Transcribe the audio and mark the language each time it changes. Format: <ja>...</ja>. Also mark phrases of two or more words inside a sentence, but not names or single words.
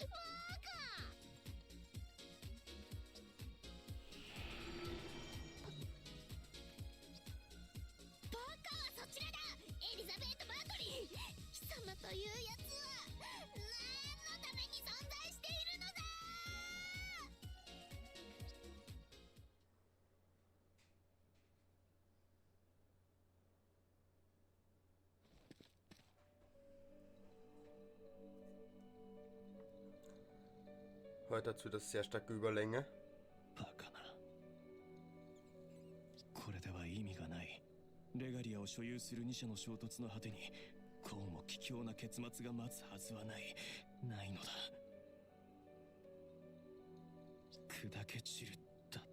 <ja>バカはそちらだ、エリザベート・バートリー。貴様というやつは何のために存在しているのだ。</ja> <de>Heute hat es wieder sehr starke Überlänge.</de> <ja>バカな。これでは意味がない。レガリアを所有する2社の衝突の果てにこうも卑怯な結末が待つはずはないのだ。砕け散るだと。</ja>